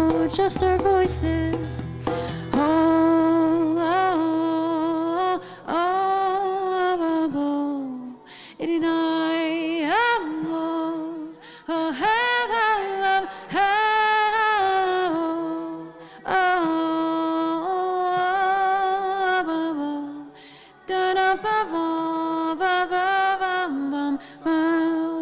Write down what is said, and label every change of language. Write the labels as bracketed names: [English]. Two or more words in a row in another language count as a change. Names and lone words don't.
[English] just our voices. Oh, oh, oh, oh, oh, oh. It and I am oh, oh, oh, oh, oh, oh, oh, da da ba ba ba ba bum bum.